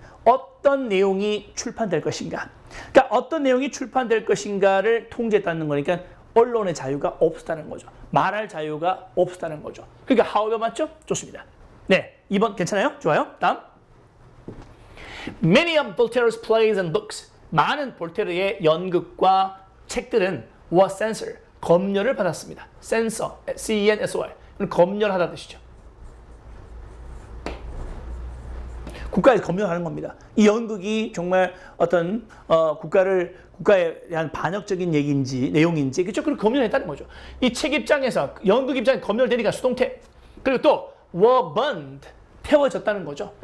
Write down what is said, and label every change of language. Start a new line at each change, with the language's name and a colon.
Korean: 어떤 내용이 출판될 것인가? 그러니까 어떤 내용이 출판될 것인가를 통제했다는 거니까 언론의 자유가 없었다는 거죠. 말할 자유가 없었다는 거죠. 그러니까 however 맞죠? 좋습니다. 네, 2번 괜찮아요? 좋아요. 다음.
English: Many of Voltaire's plays and books,
Korean: 많은 볼테르의 연극과 책들은
English: was censored,
Korean: 검열을 받았습니다. censor, C-E-N-S-O-R, 검열하다는 뜻이죠. 국가에서 검열하는 겁니다. 이 연극이 정말 어떤 국가에 대한 반역적인 얘기인지 내용인지, 그렇죠? 그걸 검열했다는 거죠. 이 책 입장에서, 연극 입장에 검열되니까 수동태. 그리고 또
English: were burned,
Korean: 태워졌다는 거죠.